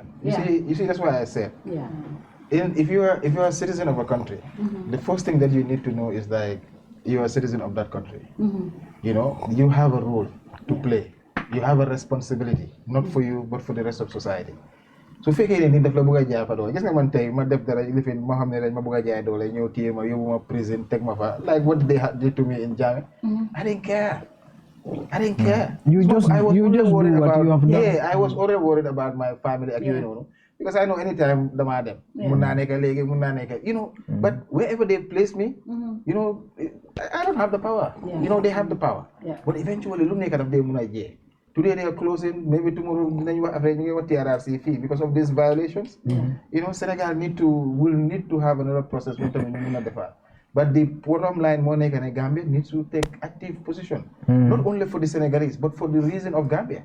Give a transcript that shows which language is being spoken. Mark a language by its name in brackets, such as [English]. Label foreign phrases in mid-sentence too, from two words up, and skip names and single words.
[English] You see, that's why I said. If you are a citizen of a country, the first thing that you need to know is like you are a citizen of that country. You know, you have a role to play. You have a responsibility, not for you, but for the rest of society. [Wolof] So fekkee ne nit daf la bëgg a jaay fa doole gis nga man tey ma def dara lifin ma xam ne dañ ma bëgg a jaay doole ñëw téye ma yóbbu ma prison teg ma fa [English] like what they did to me in Jammeh. I didn't care. You just do what you have done. I was already worried about my family [Wolof] ak yooyu noonu [English] because I know anytime [Wolof] damaa dem mun naa nekk léegi mun naa nekk [English] you know but wherever they place me you know I don't have the power you know they have the power but eventually [Wolof] lu nekk daf dee mun a jee. [English] Today they are closing, maybe tomorrow TRRC fee because of these violations. You know, Senegal will need to have another process. But the bottom line, Monica and Gambia needs to take active position, not only for the Senegalese, but for the reason of Gambia.